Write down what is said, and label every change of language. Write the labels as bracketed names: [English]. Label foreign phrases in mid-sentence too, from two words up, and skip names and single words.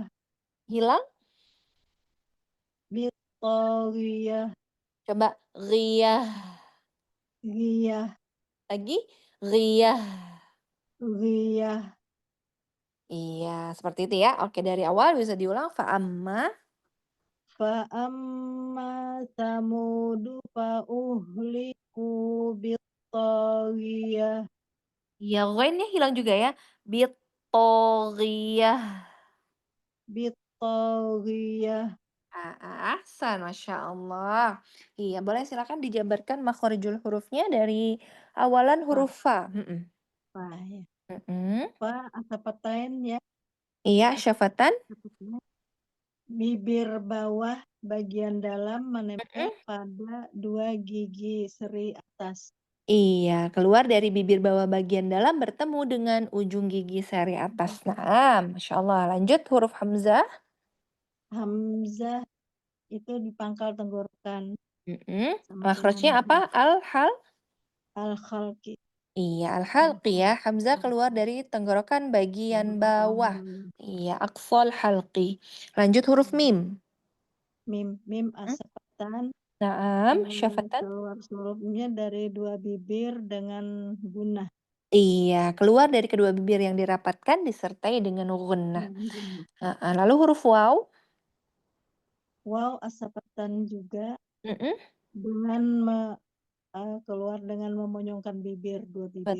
[Indonesian] Hilang? Bittaghiyah. Coba ghiyah. Ghiyah. Lagi ghiyah. Ghiyah. Iya, seperti itu ya. Oke, dari awal bisa diulang. Fa'amma. Fa'amma samudu fa'uhliku bittaghiyah. Iya, ghainnya hilang juga ya. Bittaghiyah. Bittaghiyah. [Arabic] Ahsan, Masya Allah. [Indonesian] Iya, boleh silakan dijabarkan makhorijul hurufnya dari awalan huruf fa. Fa ya. Mm-mm. [Arabic] Fa asapatain ya. [Indonesian] Iya, syafatan. Bibir bawah bagian dalam menempel pada dua gigi seri atas. Iya, keluar dari bibir bawah bagian dalam bertemu dengan ujung gigi seri atas. Nah, [Arabic] Masya Allah. [Indonesian] Lanjut huruf Hamzah. Hamzah itu di pangkal tenggorokan. Makhrajnya apa? Al-hal? Al-khalqi. Iya, al-halqi ya. Hamzah keluar dari tenggorokan bagian bawah. Iya, [Arabic] aqsal halqi. [Indonesian] Lanjut huruf mim. [Arabic] Mim asapatan. Naam, syafatan. [Indonesian] Keluar hurufnya dari dua bibir dengan gunnah. Iya, keluar dari kedua bibir yang dirapatkan disertai dengan gunnah. Lalu huruf waw. [Arabic] Waw asapatan [Indonesian] juga dengan keluar dengan memonyongkan bibir, dua bibir.